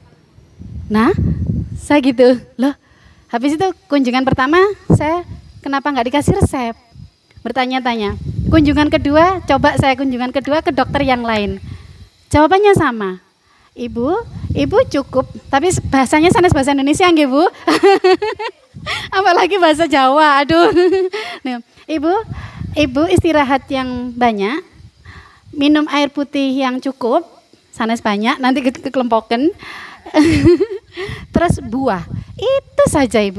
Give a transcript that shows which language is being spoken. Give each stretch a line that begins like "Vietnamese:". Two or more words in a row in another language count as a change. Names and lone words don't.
Indonesian: Nah, saya gitu, loh. Habis itu kunjungan pertama, saya kenapa nggak dikasih resep? Bertanya-tanya. Kunjungan kedua, coba saya kunjungan kedua ke dokter yang lain. Jawabannya sama. Ibu cukup, tapi bahasanya sanes bahasa Indonesia nggih, Bu? Apalagi bahasa Jawa, aduh. Nah, Ibu istirahat yang banyak, minum air putih yang cukup, sanes banyak, nanti kekelompokan. Terus buah, itu saja Ibu.